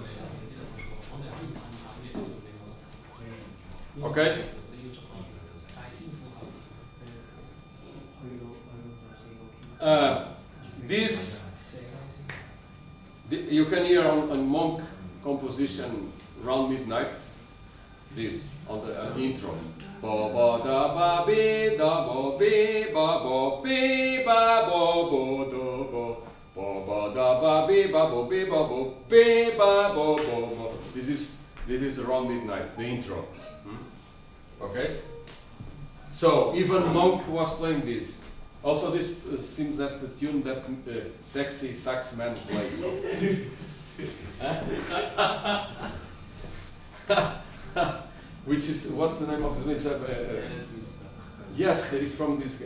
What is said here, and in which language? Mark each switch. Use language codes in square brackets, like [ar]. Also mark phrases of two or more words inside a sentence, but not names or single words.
[en] Okay? You can hear on Monk composition Round Midnight, this on the intro. Ba ba da ba bi da ba bi ba ba bi ba ba bo do bo ba ba da ba bi ba bo bi ba bo bi ba bo bo. This is Around Midnight, the intro. Okay. So even Monk was playing this. Also, this seems that the tune that sexy sax man plays. Which is what the name of the Yes, there is from this.